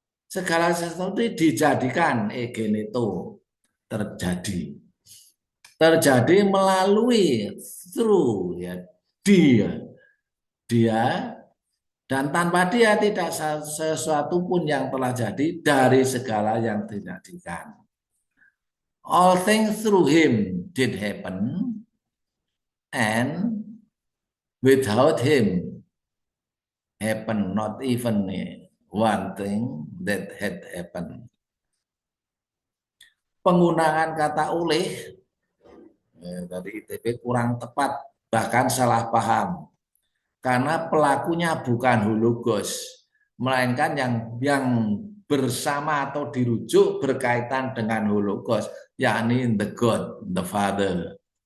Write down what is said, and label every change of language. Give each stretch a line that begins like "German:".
Indonesian: Segala sesuatu dijadikan egeneto, terjadi. Terjadi melalui through ya, dia dan tanpa dia tidak sesuatu pun yang telah jadi dari segala yang dijadikan.
English: All things through him did happen, and without him happen not even one thing that had happened.
Indonesian: Penggunaan kata oleh dari ITB kurang tepat, bahkan salah paham. Karena pelakunya bukan hologos, melainkan yang bersama atau dirujuk berkaitan dengan hologos, yakni
English: the God, the Father.